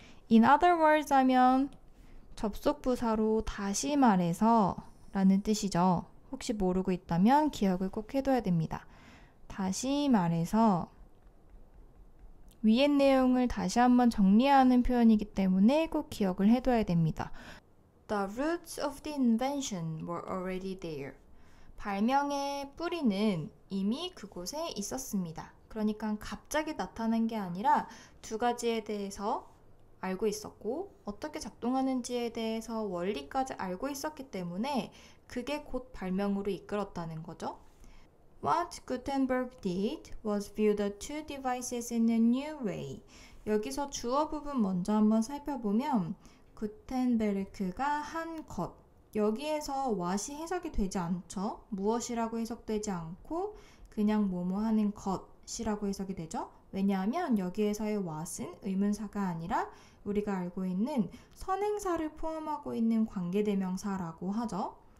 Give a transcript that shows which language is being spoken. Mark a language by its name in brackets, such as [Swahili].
[English] In other words 하면 접속부사로 다시 말해서 라는 뜻이죠. [Korean] 혹시 모르고 있다면 기억을 꼭 해둬야 됩니다. 다시 말해서 위의 내용을 다시 한번 정리하는 표현이기 때문에 꼭 기억을 해둬야 됩니다. [English] The roots of the invention were already there. [Korean] 발명의 뿌리는 이미 그곳에 있었습니다. 그러니까 갑자기 나타난 게 아니라 두 가지에 대해서 알고 있었고 어떻게 작동하는지에 대해서 원리까지 알고 있었기 때문에 그게 곧 발명으로 이끌었다는 거죠. [English] What Gutenberg did was view the two devices in a new way. [Korean] 여기서 주어 부분 먼저 한번 살펴보면 구텐베르크가 한 것. 여기에서 what이 해석이 되지 않죠. 무엇이라고 해석되지 않고 그냥 뭐뭐 하는 것이라고 해석이 되죠. 왜냐하면 여기에서의 what은 의문사가 아니라 우리가 알고 있는 선행사를 포함하고 있는 관계대명사라고 하죠.